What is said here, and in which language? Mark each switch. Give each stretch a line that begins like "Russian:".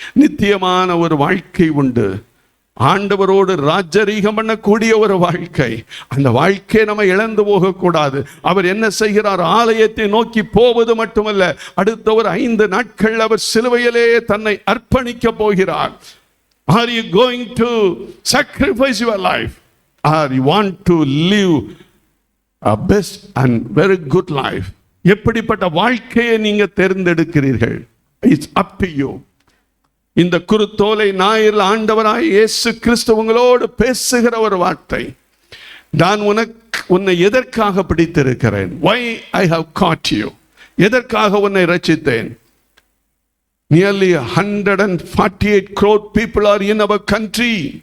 Tamil: நித்தியமான ஒரு வாழ்க்கை உண்டு, ஆண்டவரோடு ராஜரீகம் பண்ணக்கூடிய ஒரு வாழ்க்கை. அந்த வாழ்க்கையை நம்ம இழந்து போகக்கூடாது. அவர் என்ன செய்கிறார்? ஆலயத்தை நோக்கி போவது மட்டுமல்ல, அடுத்த ஒரு 5 நாட்கள் அவர் சிலுவையிலே தன்னை அர்ப்பணிக்க போகிறார்.
English: Are you going to sacrifice your life or you want to live a best and very good life?
Tamil: எப்படிப்பட்ட வாழ்க்கையை நீங்க தேர்ந்தெடுக்கிறீர்கள்?
English: It's up to you.
Tamil: இந்த குருத்தோலை ஞாயிறில் ஆண்டவராய் இயேசு கிறிஸ்து உங்களோடு பேசுகிற ஒரு வார்த்தை, நான் உன்னை எதற்காக பிடித்திருக்கிறேன்?
English: why I have caught you.
Tamil: எதற்காக உன்னை ரட்சித்தேன்?
English: nearly 148 crore people are in our country.